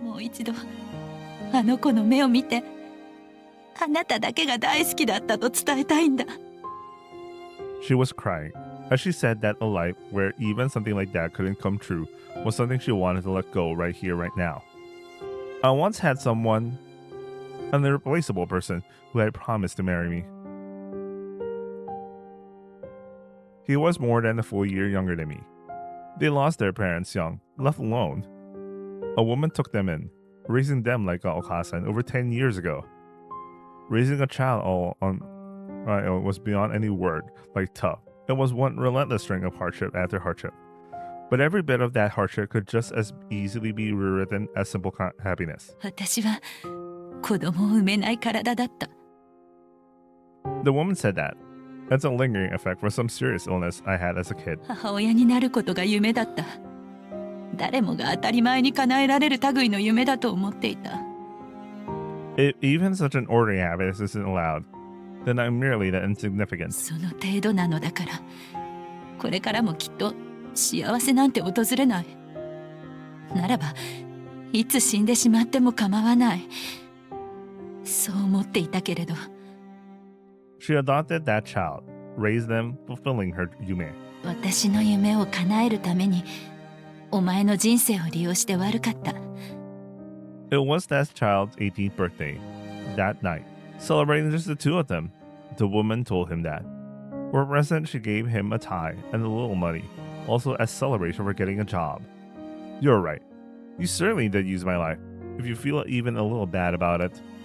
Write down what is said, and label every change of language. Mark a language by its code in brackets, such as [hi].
[ja] もう一度あの子の目を見て、あなただけが大好きだったと伝えたいんだ。 [en] She was crying as she said that a life where even something like that couldn't come true was something she wanted to let go right here, right now. I once had someone, an irreplaceable person, who had promised to marry me. He was more than a full year younger than me. They lost their parents young, left alone. A woman took them in, raising them like a okasan over 10 years ago. Raising a child all on was beyond any word, like tough. It was one relentless string of hardship after hardship. But every bit of that hardship could just as easily be rewritten as simple happiness. [ja] 私は子供を産めない体だった。 [en] The woman said that. That's a lingering effect from some serious illness I had as a kid. [ja] 母親になることが夢だった。誰もが当たり前に叶えられる類の夢だと思っていた。 [en] If even such an ordinary happiness isn't allowed, then I'm merely that insignificant. [ja] その程度なのだから、これからもきっと幸せなんて訪れない。ならば、いつ死んでしまっても構わない。そう思っていたけれど。 [en] She adopted that child, raised them, fulfilling her yume. [ja] 私の夢を叶えるために、お前の人生を利用して悪かった。 [en] It was that child's 18th birthday. That night, celebrating just the two of them, the woman told him that. For a present, she gave him a tie and a little money, also as celebration for getting a job. You're right. You certainly did use my life, if you feel even a little bad about it.